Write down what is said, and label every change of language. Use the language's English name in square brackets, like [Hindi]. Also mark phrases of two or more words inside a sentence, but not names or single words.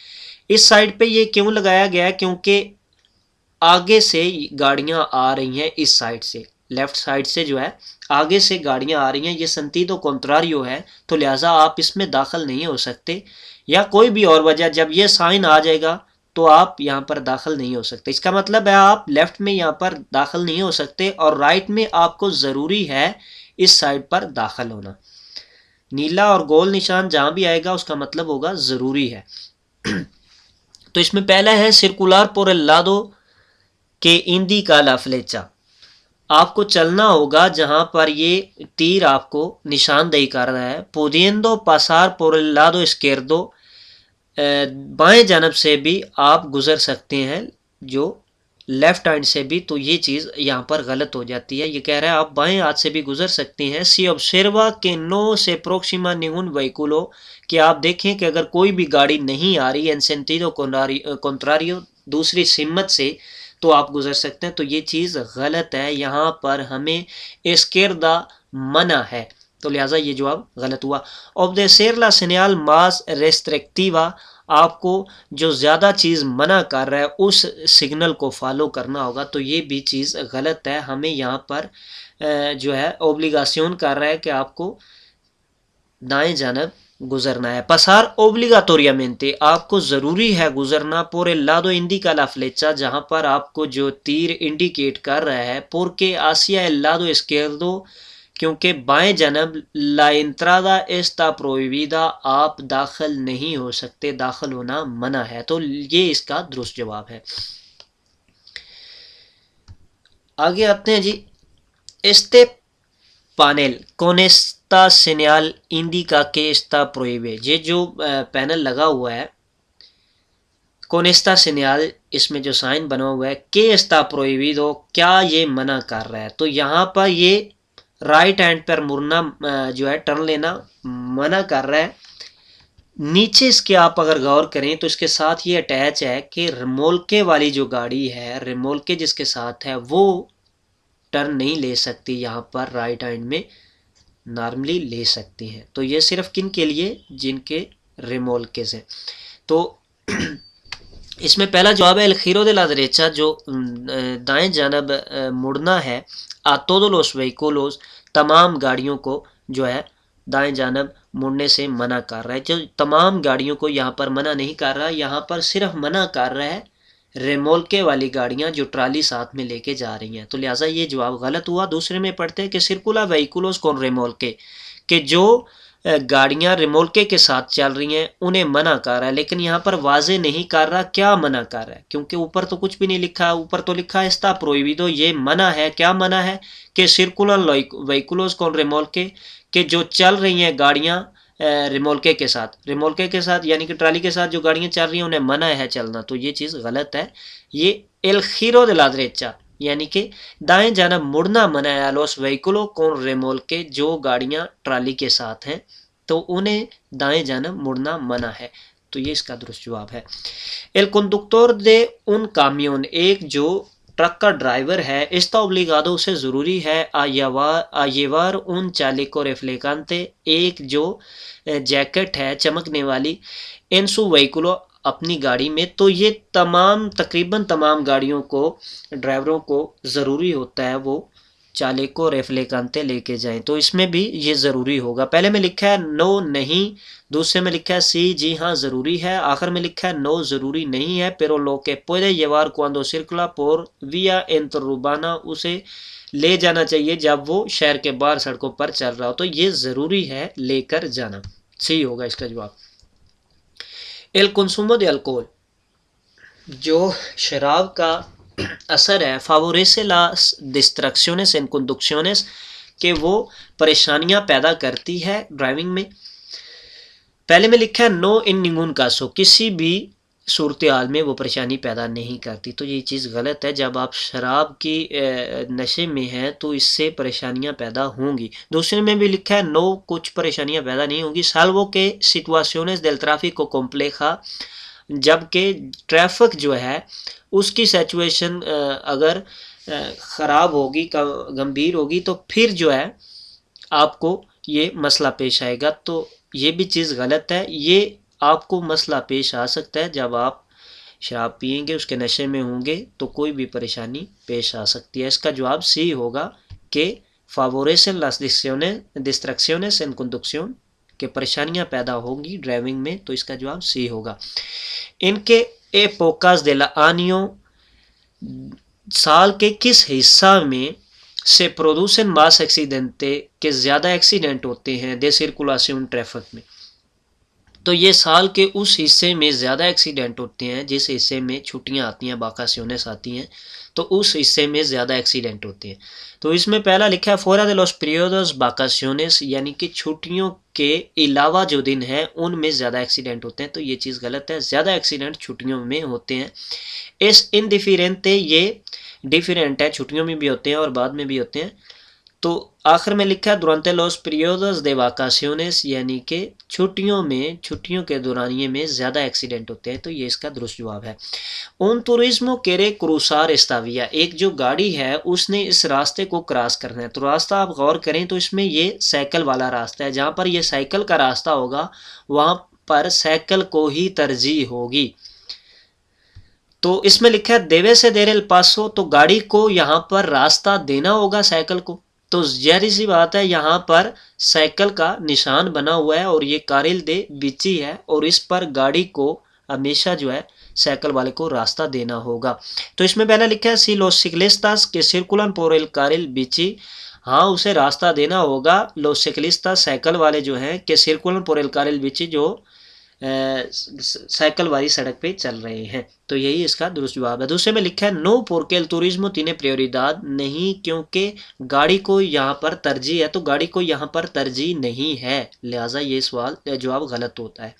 [Urdu] اس سائیڈ پہ یہ کیوں لگایا گیا ہے؟ کیونکہ آگے سے گاڑیاں آ رہی ہیں، اس سائیڈ سے, [English] left side [Urdu] سے جو ہے آگے سے گاڑیاں آ رہی ہیں، یہ [Spanish] sentido contrario [Urdu] ہے، تو لہٰذا آپ اس میں داخل نہیں ہو سکتے، یا کوئی بھی اور وجہ، جب یہ سائن آ جائے گا تو آپ یہاں پر داخل نہیں ہو سکتے. اس کا مطلب ہے آپ لیفٹ میں یہاں پر داخل نہیں ہو سکتے، اور رائٹ میں آپ کو ضروری ہے اس سائیڈ پر داخل ہونا. نیلا اور گول نشان جہاں بھی آئے گا اس کا مطلب ہوگا ضروری ہے. تو اس میں پہلا ہے سرکولر [Spanish] por el lado que indica la flecha, [Urdu] آپ کو چلنا ہوگا جہاں پر یہ تیر آپ کو نشاندہی کر رہا ہے. [Spanish] पुदिendo pasar por el lado izquierdo, [Urdu] بائیں جانب سے بھی آپ گزر سکتے ہیں، جو [English] left hand [Urdu] سے بھی. تو یہ چیز یہاں پر غلط ہو جاتی ہے، یہ کہہ رہا ہے آپ بائیں ہاتھ سے بھی گزر سکتے ہیں. [Spanish] सी observa que no se aproxima ningún vehículo, [Urdu] کہ آپ دیکھیں کہ اگر کوئی بھی گاڑی نہیں آ رہی [Spanish] en sentido contrario, [Urdu] دوسری سمت سے، تو آپ گزر سکتے ہیں. تو یہ چیز غلط ہے، یہاں پر ہمیں izquierda منع ہے، تو لہٰذا یہ جواب غلط ہوا. [Spanish] obedecer la señal más restrictiva, [Urdu] آپ کو جو زیادہ چیز منع کر رہا ہے اس سگنل کو فالو کرنا ہوگا، تو یہ بھی چیز غلط ہے. ہمیں یہاں پر جو ہے اوبلیگاسیون کر رہا ہے کہ آپ کو دائیں جانب گزرنا ہے. [Spanish] pasar obligatoriamente, [Urdu] آپ کو ضروری ہے گزرنا [Spanish] por el lado indica la flecha, [Urdu] جہاں پر آپ کو جو تیر انڈیکیٹ کر رہا ہے, [Spanish] porque hacia el lado izquierdo, [Urdu] کیونکہ بائیں جانب [Spanish] la entrada está prohibida, [Urdu] آپ داخل نہیں ہو سکتے، داخل ہونا منع ہے. تو یہ اس کا درست جواب ہے. آگے آتے ہیں جی. [Spanish] este panel con esta señal indica que está prohibido, [Urdu] یہ جو پینل لگا ہوا ہے [Spanish] con esta señal, [Urdu] اس میں جو سائن بنا ہوا ہے [Spanish] que está prohibido, [Urdu] کیا یہ منع کر رہا ہے. تو یہاں پر یہ [English] right hand [Urdu] پر مڑنا جو ہے، ٹرن لینا منع کر رہا ہے. نیچے اس کے آپ اگر غور کریں تو اس کے ساتھ یہ اٹیچ ہے کہ ریمولکے والی جو گاڑی ہے، ریمولکے جس کے ساتھ ہے، وہ ٹرن نہیں لے سکتی یہاں پر, [English] right hand [Urdu] میں نارملی لے سکتی ہیں. تو یہ صرف کن کے لیے؟ جن کے ریمولکے سے. تو اس میں پہلا جواب ہے [Spanish] el giro de la derecha, [Urdu] جو دائیں جانب مڑنا ہے. [Spanish] a todos los vehículos, [Urdu] تمام گاڑیوں کو جو ہے دائیں جانب مڑنے سے منع کر رہا ہے. جو تمام گاڑیوں کو یہاں پر منع نہیں کر رہا، یہاں پر صرف منع کر رہا ہے ریمولکے والی گاڑیاں جو ٹرالی ساتھ میں لے کے جا رہی ہیں، تو لہٰذا یہ جواب غلط ہوا۔ دوسرے میں پڑھتے ہیں کہ [Spanish] circula vehículos con remolque, [Urdu] کہ جو گاڑیاں ریمولکے کے ساتھ چل رہی ہیں انہیں منع کر رہا ہے، لیکن یہاں پر واضح نہیں کر رہا کیا منع کر رہا ہے، کیونکہ اوپر تو کچھ بھی نہیں لکھا ہے، اوپر تو لکھا ہے [Spanish] está prohibido, [Urdu] یہ منع ہے۔ کیا منع ہے؟ کہ [Spanish] circular vehículos con remolque, [Urdu] کہ جو چل رہی ہیں گاڑیاں ریمولکے کے ساتھ یعنی کہ ٹرالی کے ساتھ جو گاڑیاں چل رہی ہیں انہیں منع ہے چلنا، تو یہ چیز غلط ہے۔ یہ [Spanish] el giro de la derecha [Urdu] یعنی کہ دائیں جانب مڑنا منع ہے، [Spanish] los vehículos con remolque [Urdu] جو گاڑیاں ٹرالی کے ساتھ ہیں تو انہیں دائیں جانب مڑنا منع ہے، تو یہ اس کا درست جواب ہے۔ [Spanish] el conductor de un camión [Urdu] ایک جو ٹرک کا ڈرائیور ہے، [Spanish] está obligado [Urdu] اسے ضروری ہے [Spanish] a llevar un chaleco reflectante [Urdu] ایک جو جیکٹ ہے چمکنے والی [Spanish] en su vehículo [Urdu] اپنی گاڑی میں، تو یہ تقریباً تمام گاڑیوں کو ڈرائیوروں کو ضروری ہوتا ہے وہ [Spanish] chaleco reflectante [Urdu] لے کے جائیں، تو اس میں بھی یہ ضروری ہوگا۔ پہلے میں لکھا ہے نو نہیں، دوسرے میں لکھا ہے سی جی ہاں ضروری ہے، آخر میں لکھا ہے نو ضروری نہیں ہے، [Spanish] pero lo que puede llevar cuando circula por vía interurbana [Urdu] اسے لے جانا چاہیے جب وہ شہر کے باہر سڑکوں پر چل رہا ہو، تو یہ ضروری ہے لے کر جانا، صحیح ہوگا اس کا جواب۔ [Spanish] el consumo de alcohol [Urdu] جو شراب کا اثر ہے [Spanish] favorece las distracciones en conducciones [Urdu] کہ وہ پریشانیاں پیدا کرتی ہے ڈرائیونگ میں۔ پہلے میں لکھا ہے [Spanish] no en ningún caso [Urdu] کسی بھی صورتحال میں وہ پریشانی پیدا نہیں کرتی، تو یہ چیز غلط ہے، جب آپ شراب کی نشے میں ہیں تو اس سے پریشانیاں پیدا ہوں گی۔ دوسرے میں بھی لکھا ہے نو کچھ پریشانیاں پیدا نہیں ہوں گی [Spanish] salvo que situaciones del tráfico compleja [Urdu] جبکہ ٹریفک جو ہے اس کی سچویشن اگر خراب ہوگی گمبھیر ہوگی تو پھر جو ہے آپ کو یہ مسئلہ پیش آئے گا، تو یہ بھی چیز غلط ہے۔ یہ آپ کو مسئلہ پیش آ سکتا ہے جب آپ شراب پئیں گے، اس کے نشے میں ہوں گے تو کوئی بھی پریشانی پیش آ سکتی ہے۔ اس کا جواب سی ہوگا کہ [Spanish] favorecen las distracciones en conducción [Urdu] کہ پریشانیاں پیدا ہوگی ڈرائیونگ میں، تو اس کا جواب سی ہوگا۔ [Spanish] en qué épocas del año [Urdu] سال کے کس حصہ میں سے [Spanish] producen más accidentes [Urdu] کہ زیادہ ایکسیڈنٹ ہوتے ہیں [Spanish] de circulación [Urdu] ٹریفک میں، تو یہ سال کے اس حصے میں زیادہ ایکسیڈنٹ ہوتے ہیں جس حصے میں چھٹیاں آتی ہیں، vacaciones آتی ہیں، تو اس حصے میں زیادہ ایکسیڈنٹ ہوتے ہیں۔ تو اس میں پہلا لکھا ہے [Spanish] fuera de los periodos vacaciones [Urdu] یعنی کہ چھٹیوں کے علاوہ جو دن ہیں ان میں زیادہ ایکسیڈنٹ ہوتے ہیں، تو یہ چیز غلط ہے، زیادہ ایکسیڈنٹ چھٹیوں میں ہوتے ہیں۔ [Spanish] es indiferente [Urdu] یہ ڈیفرینٹ ہے، چھٹیوں میں بھی ہوتے ہیں اور بعد میں بھی ہوتے ہیں۔ تو آخر میں لکھا ہے [Spanish] durante los periodos de vacaciones [Urdu] یعنی کہ چھٹیوں کے دورانیے میں زیادہ ایکسیڈنٹ ہوتے ہیں، تو یہ اس کا درست جواب ہے۔ [Spanish] un turismo quiere cruzar esta vía [Urdu] ایک جو گاڑی ہے اس نے اس راستے کو کراس کرنا ہے، تو راستہ آپ غور کریں تو اس میں یہ سائیکل والا راستہ ہے، جہاں پر یہ سائیکل کا راستہ ہوگا وہاں پر سائیکل کو ہی ترجیح ہوگی۔ تو اس میں لکھا ہے [Spanish] debe ceder el paso [Urdu] تو گاڑی کو یہاں پر راستہ دینا ہوگا سائیکل کو، تو ظاہر سی بات ہے یہاں پر سائیکل کا نشان بنا ہوا ہے اور یہ [Spanish] carril de bici [Urdu] ہے اور اس پر گاڑی کو ہمیشہ جو ہے سائیکل والے کو راستہ دینا ہوگا۔ تو اس میں پہلا لکھا ہے [Spanish] sí los ciclistas que circulan por el carril bici [Urdu] ہاں اسے راستہ دینا ہوگا [Spanish] los ciclistas [Urdu] سائیکل والے جو ہیں کہ [Spanish] circulan por el carril bici [Urdu] جو سائیکل والی سڑک پہ چل رہے ہیں، تو یہی اس کا درست جواب ہے۔ دوسرے میں لکھا ہے [Spanish] no porque el turismo tiene prioridad [Urdu] نہیں کیونکہ گاڑی کو یہاں پر ترجیح ہے، تو گاڑی کو یہاں پر ترجیح نہیں ہے، لہٰذا یہ سوال جواب غلط ہوتا ہے۔